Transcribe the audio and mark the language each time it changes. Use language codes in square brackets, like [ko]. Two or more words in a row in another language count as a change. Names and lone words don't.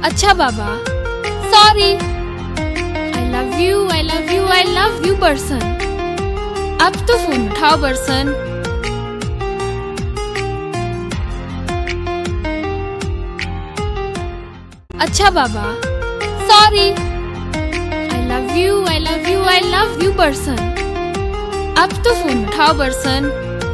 [hi] अच्छा बाबा, सॉरी। [en] I love you, I love you, I love you बरसन। [hi] अब तो फोन उठाओ बरसन। अच्छा बाबा, सॉरी। [en] I love you, I love you, I love you बरसन। [hi] अब तो फोन उठाओ बरसन।